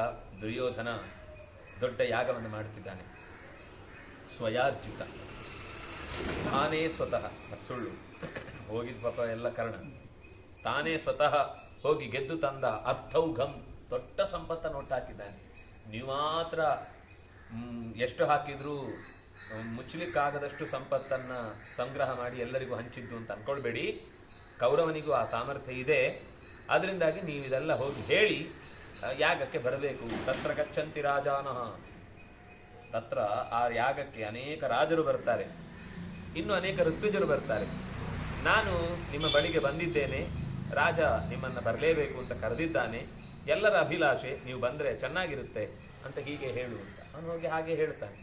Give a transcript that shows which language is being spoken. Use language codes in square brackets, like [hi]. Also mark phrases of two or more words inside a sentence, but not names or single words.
[kn] ದುರ್ಯೋಧನ ದೊಡ್ಡ ಯಾಗವನ್ನು ಮಾಡುತ್ತಿದ್ದಾನೆ, ಸ್ವಯಾರ್ಜಿತ, ತಾನೇ ಸ್ವತಃ, ಸುಳ್ಳು ಹೋಗಿದ್ ಪಾಪ ಎಲ್ಲ ಕಾರಣ, ತಾನೇ ಸ್ವತಃ ಹೋಗಿ ಗೆದ್ದು ತಂದ ಅರ್ಥೌಘಂ ದೊಡ್ಡ ಸಂಪತ್ತನ್ನು ಒಟ್ಟಾಕಿದ್ದಾನೆ. ನೀವು ಮಾತ್ರ ಎಷ್ಟು ಹಾಕಿದ್ರೂ ಮುಚ್ಚಲಿಕ್ಕಾಗದಷ್ಟು ಸಂಪತ್ತನ್ನ ಸಂಗ್ರಹ ಮಾಡಿ ಎಲ್ಲರಿಗೂ ಹಂಚಿದ್ದು ಅಂತ ಅನ್ಕೊಳ್ಬೇಡಿ. ಕೌರವನಿಗೂ ಆ ಸಾಮರ್ಥ್ಯ ಇದೆ. ಅದರಿಂದಾಗಿ ನೀವು ಇದೆಲ್ಲ ಹೋಗಿ ಹೇಳಿ ಯಾಗಕ್ಕೆ ಬರಬೇಕು. [sa] ತತ್ರ ಗಚ್ಚಂತಿ ರಾಜಾನಃ, [kn] ತತ್ರ ಆ ಯಾಗಕ್ಕೆ ಅನೇಕ ರಾಜರು ಬರ್ತಾರೆ, ಇನ್ನು ಅನೇಕ ಋತ್ವಿಜರು ಬರ್ತಾರೆ. ನಾನು ನಿಮ್ಮ ಬಳಿಗೆ ಬಂದಿದ್ದೇನೆ, ರಾಜ ನಿಮ್ಮನ್ನ ಬರಲೇಬೇಕು ಅಂತ ಕರೆದಿದ್ದಾನೆ, ಎಲ್ಲರ ಅಭಿಲಾಷೆ ನೀವು ಬಂದ್ರೆ ಚೆನ್ನಾಗಿರುತ್ತೆ ಅಂತ ಹೀಗೆ ಹೇಳು ಅಂತ ಅವನು ಹೋಗಿ ಹಾಗೆ ಹೇಳ್ತಾನೆ.